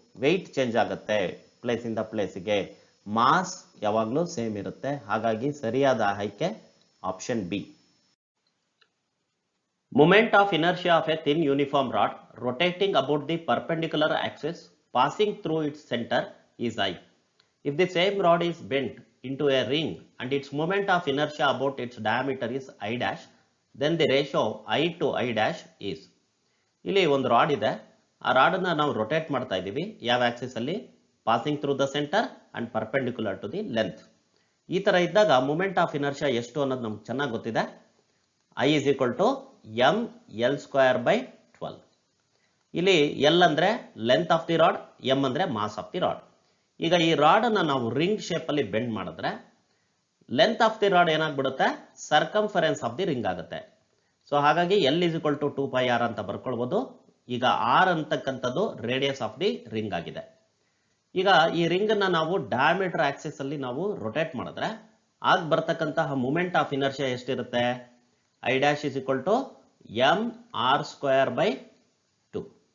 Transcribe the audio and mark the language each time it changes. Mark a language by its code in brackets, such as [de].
[kn] Weight change ಆಗುತ್ತೆ place ಇಂದ ಪ್ಲೇಸ್ಗೆ, ಮಾಸ್ ಯಾವಾಗಲೂ ಸೇಮ್ ಇರುತ್ತೆ. ಹಾಗಾಗಿ ಸರಿಯಾದ ಆಯ್ಕೆ option B. [en] Moment of inertia of a thin uniform rod rotating about the perpendicular axis passing through its center is I. If the same rod is bent into a ring and its moment of inertia about its diameter is I dash, then the ratio I to I dash is. [kn] ಇಲ್ಲಿ ಒಂದು rod ಇದೆ. ಆ ರಾಡನ್ನು ನಾವು rotate ಮಾಡ್ತಾ ಇದ್ದೀವಿ. ಯಾವ Axis ಅಲ್ಲಿ? [en] Passing through the centre and perpendicular to the length. [kn] ಈ ತರ ಇದ್ದಾಗ ಮೂಮೆಂಟ್ ಆಫ್ ಇನರ್ಷಿಯಾ ಎಷ್ಟು ಅನ್ನೋದು ನಮ್ಗೆ ಚೆನ್ನಾಗಿ ಗೊತ್ತಿದೆ. [en] I is equal to mL²/12. [kn] ಇಲ್ಲಿ L ಅಂದ್ರೆ length of the rod, M ಅಂದ್ರೆ ಮಾಸ್ ಆಫ್ ದಿ ರಾಡ್. ಈಗ ಈ ರಾಡ್ ಅನ್ನ ನಾವು ರಿಂಗ್ ಶೇಪ್ ಅಲ್ಲಿ ಬೆಂಡ್ ಮಾಡಿದ್ರೆ length of the rod ಏನಾಗ್ಬಿಡುತ್ತೆ circumference of the ring ಆಗುತ್ತೆ. ಸೊ ಹಾಗಾಗಿ [en] L is equal to 2πr [kn] ಅಂತ ಬರ್ಕೊಳ್ಬಹುದು. ಈಗ R ಅಂತಕ್ಕಂಥದ್ದು ರೇಡಿಯಸ್ ಆಫ್ ದಿ ರಿಂಗ್ ಆಗಿದೆ. ಈಗ ಈ ರಿಂಗ್ ಅನ್ನ ನಾವು ಡಯಾಮೀಟರ್ ಆಕ್ಸಿಸ್ ಅಲ್ಲಿ ನಾವು ರೊಟೇಟ್ ಮಾಡಿದ್ರೆ ಆಗ ಬರ್ತಕ್ಕಂತಹ ಮೂಮೆಂಟ್ ಆಫ್ ಇನರ್ಷಿಯಾ ಎಷ್ಟಿರುತ್ತೆ? [en] I dash is equal to mR²/2.